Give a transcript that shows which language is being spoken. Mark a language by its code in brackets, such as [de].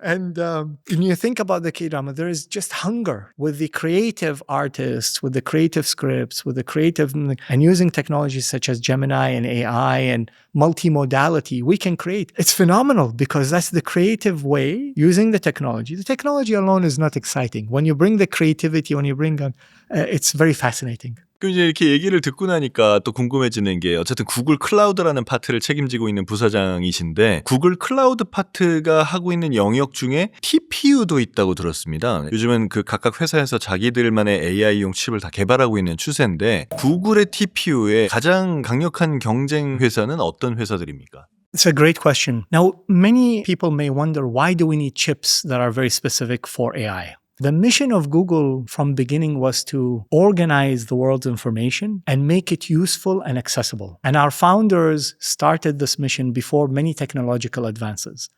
[en] And when you think about the K-drama, there is just hunger with the creative artists, with the creative scripts, with the creative, and using technologies such as Gemini and AI and multimodality, we can create. It's phenomenal because that's the creative way using the technology. The technology alone is not exciting. When you bring the creativity, when you bring on, it's very fascinating. [ko] 그 이제 이렇게 얘기를 듣고 나니까 또 궁금해지는 게 어쨌든 구글 클라우드라는 파트를 책임지고 있는 부사장이신데 구글 클라우드 파트가 하고 있는 영역 중에 TPU도 있다고 들었습니다. 요즘은 그 각각 회사에서 자기들만의 AI용 칩을 다 개발하고 있는 추세인데 구글의 TPU에 가장 강력한 경쟁 회사는 어떤 회사들입니까? [en] It's a great question. Now, many people may wonder, why do we need chips that are very specific for AI? The mission of Google from beginning was to organize the world's information and make it useful and accessible. And our founders started this mission before many technological advances.